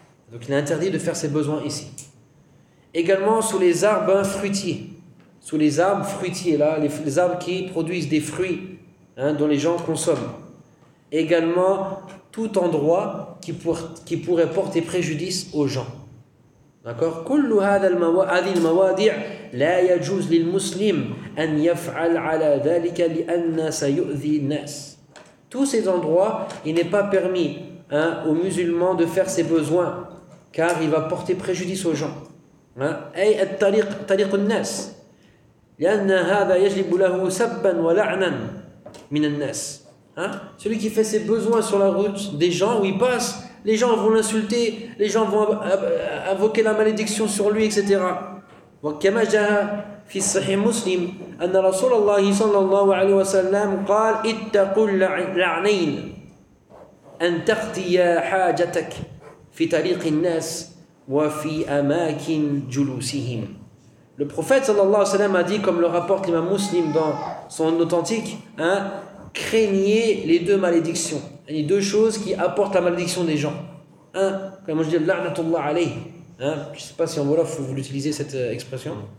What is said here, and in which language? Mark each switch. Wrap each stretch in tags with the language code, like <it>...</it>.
<fr>Donc, il est interdit de faire ses besoins ici. Également, sous les arbres fruitiers. Sous les arbres fruitiers, là, les arbres qui produisent des fruits, hein, dont les gens consomment. Également, tout endroit qui pourrait porter préjudice aux gens. D'accord ?</fr> <ar>كل هذه المواضع لا يجوز للمسلم أن يفعل على ذلك لأن سيؤذي الناس.</ar> <fr>Tous ces endroits, il n'est pas permis, hein, aux musulmans de faire ses besoins, car il va porter préjudice aux gens.</fr> <ar>أي الطريق طريق الناس لأن هذا يجلب له سبا ولعنا من الناس.</ar> <fr>Celui qui fait ses besoins sur la route des gens où il passe, les gens vont l'insulter, les gens vont invoquer la malédiction sur lui, etc.</fr> <ar>وكما جاء في صحيح مسلم أن رسول الله صلى الله عليه وسلم قال اتقوا اللعنين أن تقضي حاجتك في طريق الناس وفي أماكن جلوسهم.</ar> <fr>Le prophète</fr> <ar>صلى الله عليه وسلم</ar> <fr>a dit, comme le rapporte l'imam muslim dans son authentique, hein, craignez les deux malédictions, les deux choses qui apportent la malédiction des gens. Hein, comme je dis, la'natullah alayhi. Hein, je ne sais pas si en wolof vous l'utilisez cette expression.</fr>